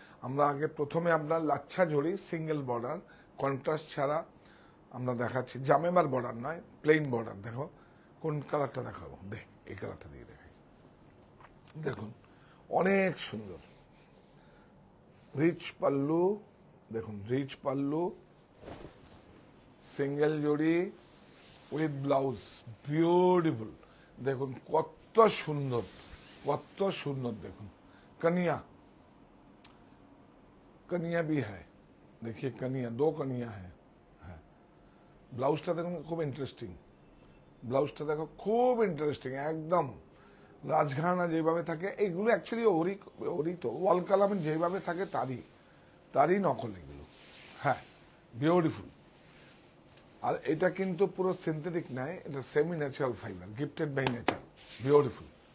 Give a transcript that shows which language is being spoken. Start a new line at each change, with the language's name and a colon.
Bangla: আমরা আগে প্রথমে আপনার লাচ্ছা জড়ি সিঙ্গেল বর্ডার, কন্ট্রাস্ট ছাড়া আমরা দেখাচ্ছি, জামেমার বর্ডার নয়, প্লেন বর্ডার। দেখো কোন কালারটা দেখাবো? এই কালারটা দিয়ে দেখাই। দেখুন অনেক সুন্দর, রিচ পাল্লু, দেখুন rich pallu, single Jodi with blouse, beautiful. দেখুন কত সুন্দর, কত সুন্দর। দেখুন
Hindi: कनिया, कनिया भी है, देखिए कनिया, 2 कनिया है।
Bangla: ব্লাউজটা দেখুন খুব ইন্টারেস্টিং, ব্লাউজটা দেখো খুব ইন্টারেস্টিং, একদম রাজঘরানা যেভাবে থাকে, এইগুলো অ্যাকচুয়ালি ওরই তো ওয়াল কালামে যেভাবে থাকে তারই নকল এগুলো। হ্যাঁ, বিউটিফুল। আর এটা কিন্তু পুরো সিনথেটিক নয়, এটা semi natural fibre, gifted by nature, beautiful.